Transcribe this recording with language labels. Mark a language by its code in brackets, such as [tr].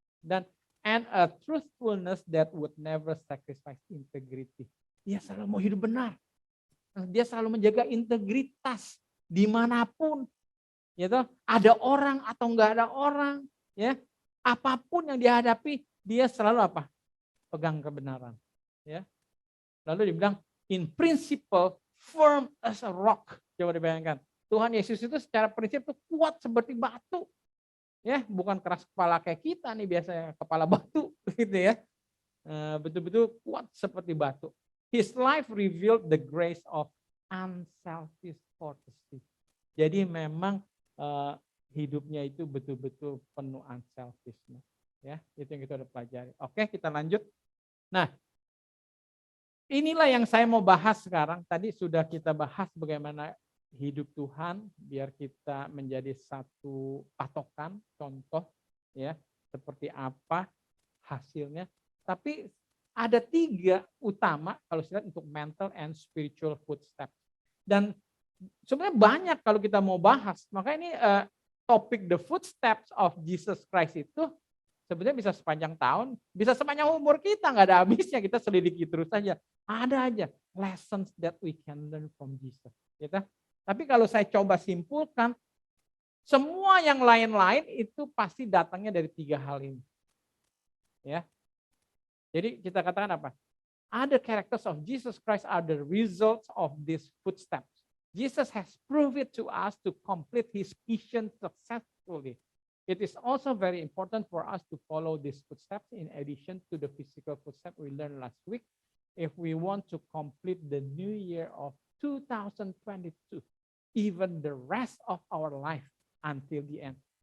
[en] Dan a truthfulness that would never sacrifice integrity. [id] Dia selalu mau hidup benar. Dia selalu menjaga integritas dimanapun. Gitu. Ada orang atau enggak ada orang, ya. Apapun yang dihadapi, dia selalu pegang kebenaran. Ya. Lalu dibilang [en] in principle firm as a rock. [id] Coba dibayangkan. Tuhan Yesus itu secara prinsip itu kuat seperti batu. Ya, bukan keras kepala kayak kita nih biasanya, kepala batu gitu ya. Betul-betul kuat seperti batu. [en] His life revealed the grace of unselfish courtesy. [id] Jadi memang hidupnya itu betul-betul penuh unselfishness. Ya, itu yang kita udah pelajari. Oke, kita lanjut. Nah, inilah yang saya mau bahas sekarang. Tadi sudah kita bahas bagaimana hidup Tuhan biar kita menjadi satu patokan, contoh ya, seperti apa hasilnya. Tapi ada 3 utama kalau saya lihat untuk [en] mental and spiritual footsteps. [id] Dan sebenarnya banyak kalau kita mau bahas. Maka ini topik [en] the footsteps of Jesus Christ [id] itu sebenarnya bisa sepanjang tahun, bisa sepanjang umur kita, nggak ada habisnya, kita selidiki terus saja. Ada aja [en] lessons that we can learn from Jesus. [id] Gitu. Tapi kalau saya coba simpulkan, semua yang lain-lain itu pasti datangnya dari 3 hal ini. Ya. Jadi kita katakan apa? [en] Other characters of Jesus Christ are the results of these footsteps. Jesus has proved it to us to complete his mission successfully. It is also very important for us to follow these footsteps in addition to the physical footsteps we learned last week if we want to complete the new year of 2022, even the rest of our life until the end.